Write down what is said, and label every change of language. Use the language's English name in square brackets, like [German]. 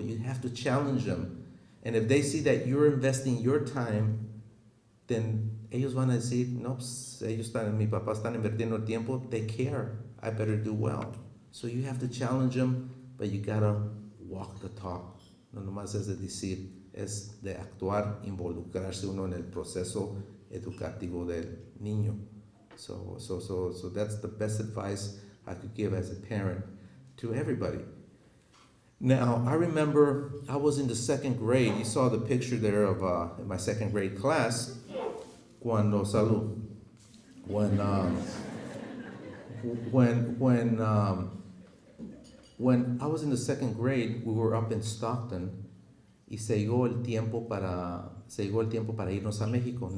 [English] You have to challenge them. And if they see that you're investing your time, then [Spanish] ellos van a decir, no, pues, mi papá están invirtiendo tiempo, [English] they care, I better do well. So you have to challenge them, but you gotta walk the talk. [Spanish] No nomás es de decir, es de actuar, involucrarse uno en el proceso educativo del niño. [English] So that's the best advice I could give as a parent to everybody. Now, I remember I was in the 2nd grade. You saw the picture there of in my 2nd grade class. When I was in the 2nd grade, we were up in Stockton, [Spanish] y se llegó el tiempo para irnos a México.